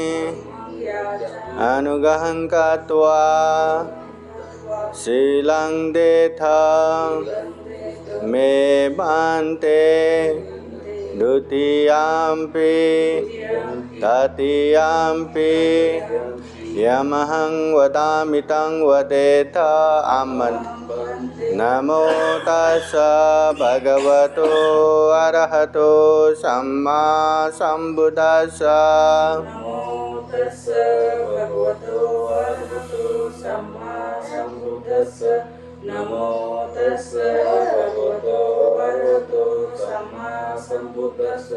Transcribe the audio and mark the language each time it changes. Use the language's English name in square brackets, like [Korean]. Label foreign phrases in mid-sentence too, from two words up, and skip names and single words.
[Pali] अनुगहं कृत्वा शीलं देथ मे भन्ते द्वितीयाम्पि तृतीयाम्पि यमहं वदामि तं वदेथ आमन्त्रम्। नमो तस्स भगवतो अरहतो सम्मा सम्बुद्धस्स। नमो तस्स भगवतो अरहतो सम्मा सम्बुद्धस्स। नमो तस्स भगवतो अरहतो सम्मा सम्बुद्धस्स।